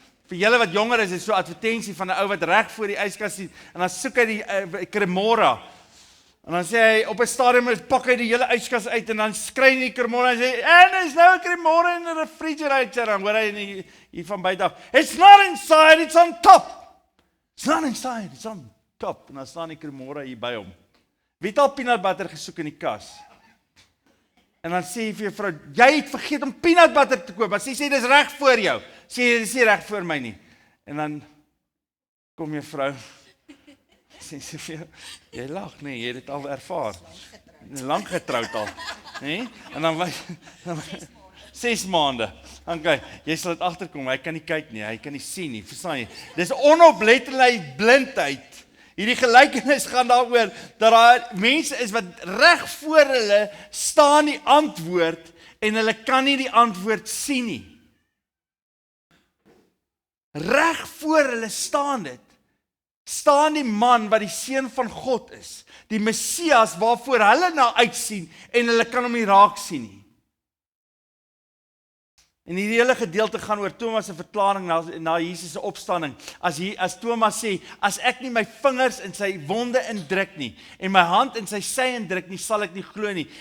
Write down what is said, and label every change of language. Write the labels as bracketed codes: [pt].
[af] Vir julle wat jonger is so 'n advertensie van 'n ou wat reg voor die yskas sien en dan soek hy die kremora. En dan sê hy op 'n stadium pak hy die hele yskas uit en dan skry hy die kremora en sê en is nou 'n kremora in 'n refrigerator en hoor hy hier van buite af. [en] It's not inside, it's on top. It's not inside, it's on top. [af] En dan staan die kremora hier by hom. Wie het al peanut butter gesoek in die kas? En dan sê jy vir jou vrou, jy het vergeet om peanut butter te koop. Maar sy sê dis reg voor jou. Sê dis nie reg voor my nie. En dan kom jou vrou sê sy vir jou, jy lag nee, jy het dit al ervaar. Lank getroud al, nê? En dan 6 maande. Okay, jy sal dit agterkom. Hy kan nie kyk nie, hy kan nie sien nie. Verstaan jy? Dis onopletterheid blindheid. Hierdie gelykenis gaan daaroor dat daar mense is wat reg voor hulle staan die antwoord en hulle kan nie die antwoord sien nie. Reg voor hulle staan dit. Staan die man wat die seun van God is, die Messias waarvoor hulle na uitsien en hulle kan hom nie raak sien nie. En hierdie hele gedeelte gaan oor Thomas se verklaring na Jesus se opstanding. As Thomas sê, as ek nie my vingers in sy wonde indruk nie en my hand in sy sy indruk nie, sal ek nie glo nie.